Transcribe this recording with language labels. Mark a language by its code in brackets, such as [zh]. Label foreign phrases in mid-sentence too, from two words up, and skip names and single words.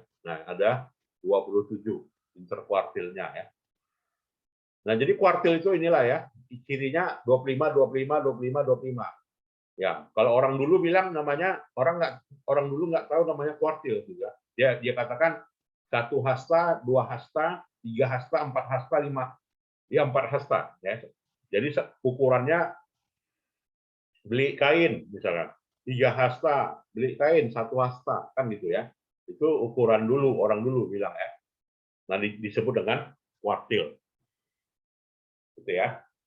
[id] Nah, ada 27 interkuartilnya ya. Nah, jadi kuartil itu inilah ya, cirinya 25 25 25 25. Ya, kalau orang dulu bilang namanya orang dulu nggak tahu namanya kuartil gitu ya. Dia katakan 1 hasta, 2 hasta, 3 hasta, 4 hasta, 5 ya 4 hasta ya. Jadi ukurannya beli kain misalkan 3 hasta, beli kain 1 hasta kan gitu ya. Itu ukuran dulu orang dulu bilang ya. Nah, disebut dengan kuartil. Gitu ya.